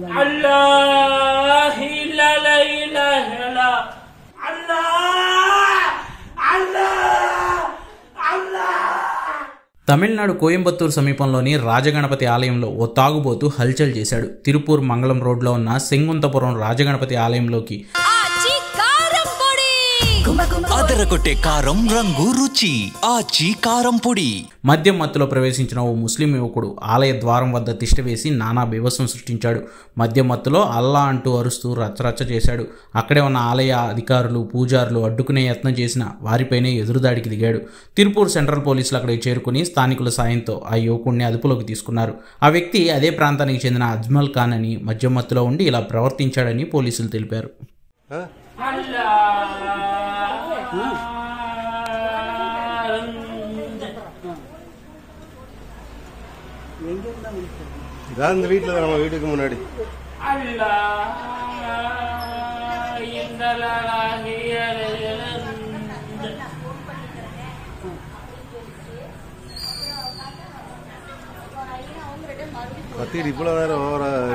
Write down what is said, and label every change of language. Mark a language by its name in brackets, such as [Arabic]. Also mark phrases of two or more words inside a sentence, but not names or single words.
[Arabic] الله إلا إله الله الله الله. [Telugu] తమిళనాడు కోయంబత్తూరు సమీపంలోని రాజగణపతి ఆలయంలో ఓ తాగుబోతు హల్చల్ చేశాడు. తిరుపూర్ మంగళం రోడ్లో ఉన్న సెంగుంతపురం రాజగణపతి ఆలయంలోకి అదరగొట్టే కారం రంగు రుచి ఆచి కారం పొడి మద్యం మత్తులో ప్రవేశించిన ఓ ముస్లిం యువకుడు ఆలయ ద్వారం వద్ద తిష్టవేసి నానా బీభత్సం సృష్టించాడు. మద్యం మత్తులో అల్లా అంటూ అరుస్తూ రచ్చరచ్చ చేశాడు. అక్కడే ఉన్న ఆలయ అధికారులు పూజారులు అడ్డుకునే యత్నం చేసిన వారిపైనే ఎదురుదాడికి దిగాడు. తిరుపూర్ సెంట్రల్ పోలీసులు అక్కడికి చేరుకుని స్థానికుల సాయంతో ఆ యువకుడిని అదుపులోకి తీసుకున్నారు. ఆ వ్యక్తి అదే ప్రాంతానికి చెందిన అజ్మల్ ఖాన్ అని, మద్యం మత్తులో ఉండి ఇలా ప్రవర్తించాడని పోలీసులు తెలిపారు. [Tamil] வீட்டுல நம்ம வீட்டுக்கு முன்னாடி கத்திட்டு இவ்வளவு நேரம் ஓவரா